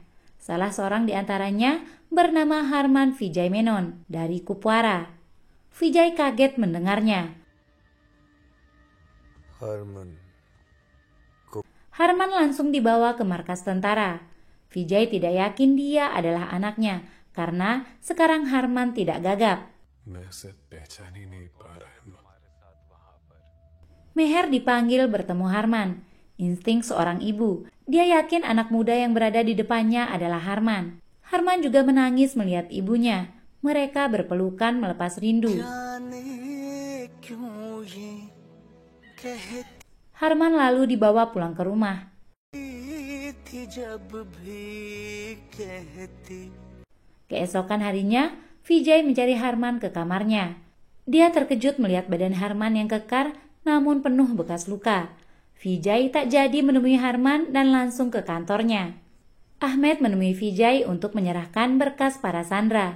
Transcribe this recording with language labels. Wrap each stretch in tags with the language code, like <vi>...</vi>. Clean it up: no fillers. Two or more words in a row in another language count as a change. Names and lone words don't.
<id>Salah seorang di antaranya bernama Harman Vijay Menon dari Kupwara. Vijay kaget mendengarnya. Harman. Harman langsung dibawa ke markas tentara. Vijay tidak yakin dia adalah anaknya karena sekarang Harman tidak gagap.</id> <hi>मैं इसे पहचान ही नहीं पा रहा हूँ।</hi> <id>Meher dipanggil bertemu Harman. Insting seorang ibu. Dia yakin anak muda yang berada di depannya adalah Harman. Harman juga menangis melihat ibunya. Mereka berpelukan melepas rindu.</id> <hi>जाने क्यों ये कहती</hi> <id>Harman lalu dibawa pulang ke rumah.</id> <hi>थी जब भी कहती</hi> <id>Keesokan harinya, Vijay mencari Harman ke kamarnya. Dia terkejut melihat badan Harman yang kekar namun penuh bekas luka. Vijay tak jadi menemui Harman dan langsung ke kantornya. Ahmed menemui Vijay untuk menyerahkan berkas para sandera.</id>